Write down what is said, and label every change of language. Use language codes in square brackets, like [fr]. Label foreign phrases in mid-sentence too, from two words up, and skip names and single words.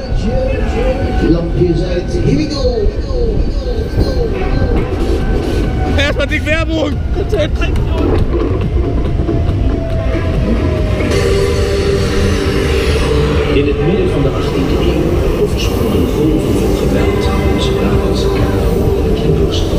[nl] Lampjes uit. [en] Here we go. [de] Erstmal die Werbung. [nl] In het midden van de 18e eeuw overspoelden golven van geweld onze Brabantse Canon en Tilburgstad.